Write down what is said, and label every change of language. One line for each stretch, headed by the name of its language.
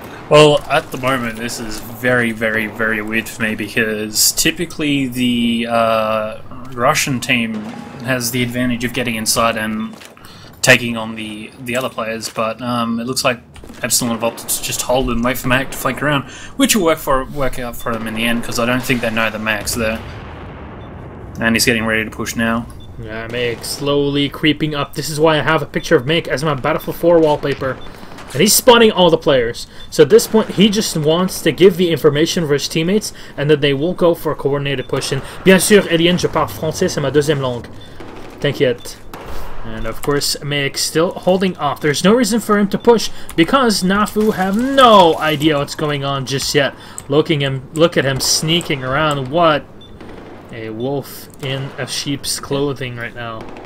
English: Well, at the moment, this is very, very, very weird for me because typically the Russian team has the advantage of getting inside and taking on the other players, but it looks like Epsilon have opted to just hold and wait for Mac to flank around, which will work out for them in the end because I don't think they know the Mac's there. And he's getting ready to push now. Yeah, Mac slowly creeping up. This is why I have a picture of Mac as my Battlefield 4 wallpaper. And he's spawning all the players. So at this point, he just wants to give the information for his teammates, and then they will go for a coordinated push. And
French: bien sûr, Eliane, je parle français, c'est ma deuxième langue. T'inquiète.
English: And of course, Mayak still holding off. There's no reason for him to push because Nafu have no idea what's going on just yet. Look at him sneaking around. What a wolf in a sheep's clothing right now.